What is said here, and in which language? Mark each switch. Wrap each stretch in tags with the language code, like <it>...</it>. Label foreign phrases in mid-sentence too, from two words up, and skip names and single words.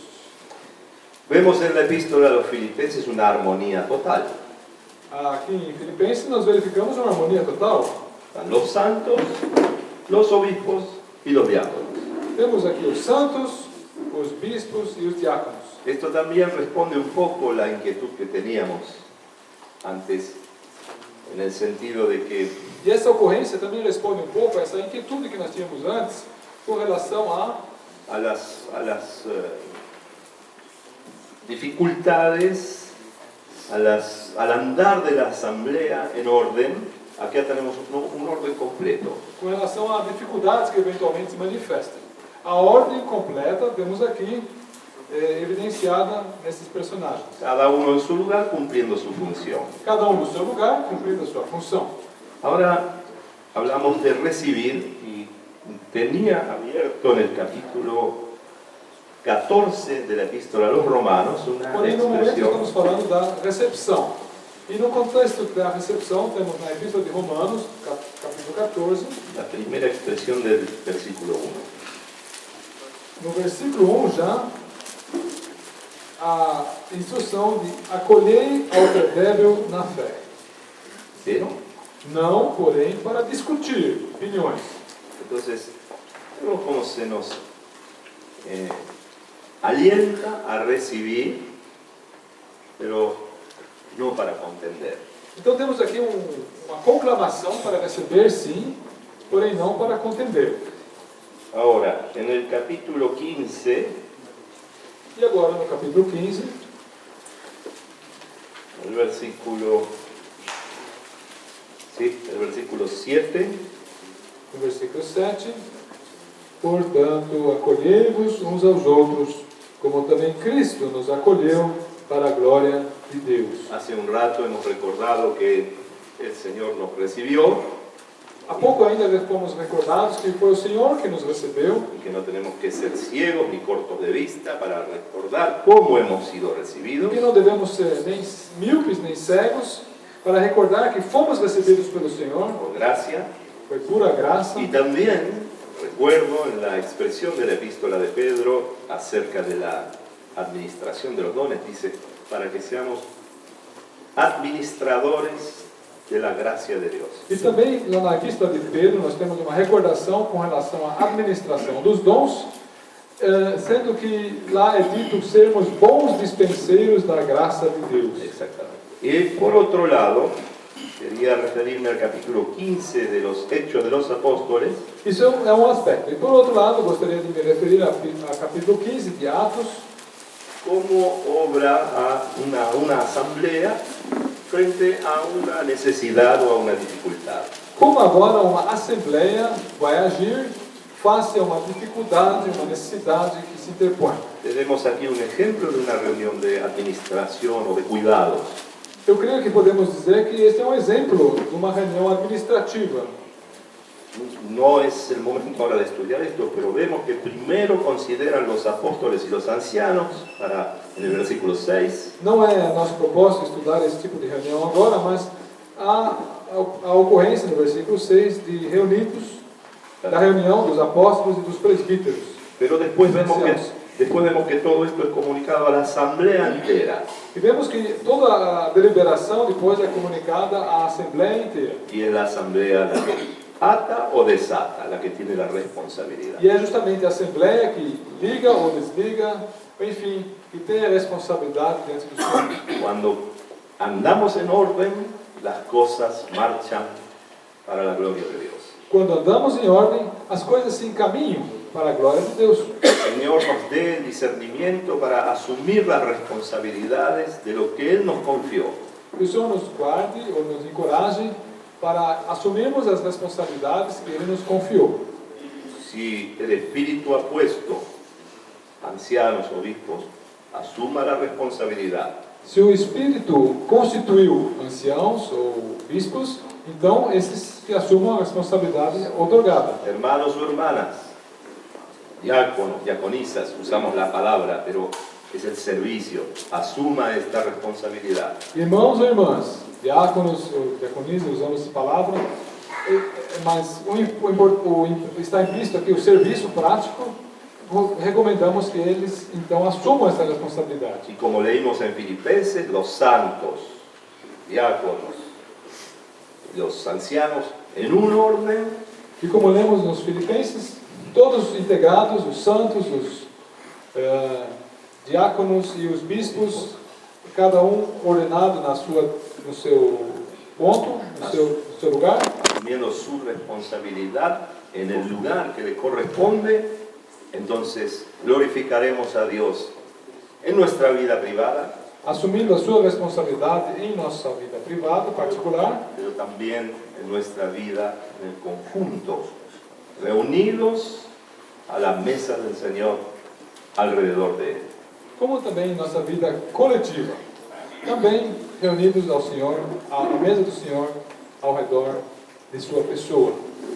<es>Vemos en la epístola a los filipenses una armonía total.</es> <pt>Aqui em Filipenses nós verificamos uma harmonia total.</pt> <es>Están los santos, los obispos y los diáconos.</es> <pt>Temos aqui os santos, os bispos e os diáconos.</pt> <es>Esto también responde un poco a la inquietud que teníamos antes, en el sentido de que</es> <pt>E essa ocorrência também responde um pouco a essa inquietude que nós tínhamos antes com relação</pt> <es>a las dificultades, al andar de la asamblea en orden. Aquí tenemos un orden completo.</es> <pt>com relação a dificuldades que eventualmente se manifestam. A ordem completa temos aqui evidenciada nesses personagens.</pt> <es>Cada uno en su lugar cumpliendo su función.</es> <pt>Cada um no seu lugar, cumprindo a sua função.</pt> <es>Ahora hablamos de recibir y tenía abierto en el capítulo 14 de la epístola a los Romanos una</es> <pt>Porém, no momento</pt> <es>expresión</es> <pt>estamos falando da recepção. E no contexto da recepção, temos na epístola de Romanos, capítulo 14,</pt> <es>la primera expresión del versículo 1.</es> <pt>no versículo 1 já, a instrução de acolhei ao débil na fé.</pt> <es>¿Pero?</es> <pt>Não, porém, para discutir opiniões.</pt> <es>Entonces, vemos cómo se nos alienta a recibir, pero no para contender.</es> <pt>Então temos aqui uma conclamação para receber, sim, porém não para contender.</pt> <es>Ahora, en el capítulo 15,</es> <pt>E agora, no capítulo 15,</pt> <es>el versículo 7,</es> <pt>no versículo 7, portanto, acolhei-vos uns aos outros, como também Cristo nos acolheu para a glória de Deus.</pt> <es>hace un rato hemos recordado que el Señor nos recibió</es> <pt>Há pouco ainda fomos recordados que foi o Senhor que nos recebeu</pt> <es>y que no tenemos que ser ciegos ni cortos de vista para recordar cómo hemos sido</es> <pt>e</pt> <es>recibidos.</es> <pt>que não devemos ser nem míopes nem cegos para recordar que fomos recebidos pelo Senhor,</pt> <es>Por gracia.</es> <pt>foi pura graça.</pt> <es>Y también recuerdo en la expresión de la epístola de Pedro acerca de la administración de los dones, dice, para que seamos administradores de la gracia de Dios.</es> <pt>E também, lá na epístola de Pedro, nós temos uma recordação com relação à administração dos dons, sendo que lá é dito sermos bons dispenseiros da graça de Deus.</pt> <es>Exactamente. Y por otro lado, quería referirme al capítulo 15 de los Hechos de los Apóstoles,</es> <pt>Isso é um aspecto. E por outro lado, gostaria de me referir a capítulo 15 de Atos,</pt> <es>cómo obra una asamblea frente a una necesidad o a una dificultad.</es> <pt>como agora uma assembleia vai agir face a uma dificuldade, uma necessidade que se interpõe.</pt> <es>Tenemos aquí un ejemplo de una reunión de administración o de cuidados.</es> <pt>Eu creio que podemos dizer que este é um exemplo de uma reunião administrativa.</pt> <es>No es el momento ahora de estudiar esto, pero vemos que primero consideran los apóstoles y los ancianos, en el versículo 6,</es> <pt>Não é nosso propósito estudar esse tipo de reunião agora, mas há a ocorrência no versículo 6 de reunidos, da reunião dos apóstolos e dos presbíteros.</pt> <es>pero después vemos que todo esto es comunicado a la asamblea entera.</es> <pt>E vemos que toda a deliberação depois é comunicada à Assembleia inteira.</pt> <es>Y es la asamblea la que ata o desata, la que tiene la responsabilidad.</es> <pt>E é justamente a Assembleia que liga ou desliga, enfim, que tem a responsabilidade diante do Senhor.</pt> <es>Cuando andamos en orden, las cosas marchan para la gloria de Dios.</es> <pt>Quando andamos em ordem, as coisas se encaminham para a glória de Deus.</pt> <es>El Señor nos dé el discernimiento para asumir las responsabilidades de lo que Él nos confió.</es> <pt>Que o Senhor nos guarde ou nos encoraje para assumirmos as responsabilidades que Ele nos confiou.</pt> <es>Si el Espíritu ha puesto ancianos, obispos, asuma la responsabilidad.</es> <pt>Se o Espírito constituiu anciãos ou bispos, então esses que assumam a responsabilidade otorgada.</pt> <es>Hermanos o hermanas, diáconos, diaconisas, usamos la palabra, pero es el servicio. Asuma esta responsabilidad.</es> <pt>Irmãos ou irmãs, diáconos ou diaconisas, usamos essa palavra, Mas está implícito aqui o serviço prático. Recomendamos que eles então assumam essa responsabilidade.</pt> <es>Y como leímos en Filipenses, los santos, diáconos, los ancianos, en un orden,</es> <pt>E como lemos nos Filipenses, todos integrados, os santos, os diáconos e os bispos, cada um ordenado no seu ponto, no seu lugar,</pt> <es>asumiendo su responsabilidad en el lugar que le corresponde, entonces glorificaremos a Dios en nuestra vida privada,</es> <pt>assumindo a sua responsabilidade em nossa vida privada, particular,</pt> <es>pero también en nuestra vida en el conjunto, reunidos a la mesa del Señor alrededor de Él.</es> <pt>como também em nossa vida coletiva, também reunidos ao Senhor, à mesa do Senhor, ao redor de sua pessoa.</pt>